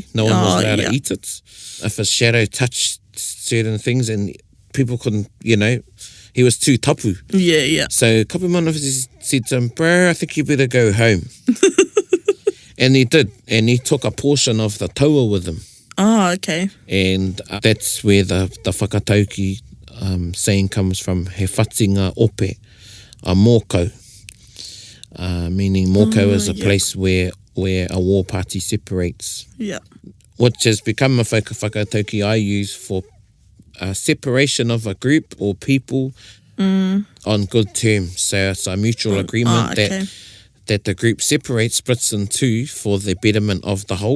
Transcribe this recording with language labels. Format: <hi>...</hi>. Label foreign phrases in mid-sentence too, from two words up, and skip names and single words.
<en>No one was allowed to eat it. If his shadow touched certain things and people couldn't, he was too tapu. Yeah, yeah. So Kapu Manoa Whiti said to him, bro, I think you better go home. And he did. And he took a portion of the taua with him. Oh, okay. And that's where the whakatauki saying comes from,</en> <mi>he whatinga ope, a mōkau.</mi> <en>Meaning mōkau is a place where a war party separates. Yeah. Which has become a whakatauki I use for separation of a group or people on good terms. So it's a mutual agreement that the group separates, splits in two for the betterment of the whole.</en>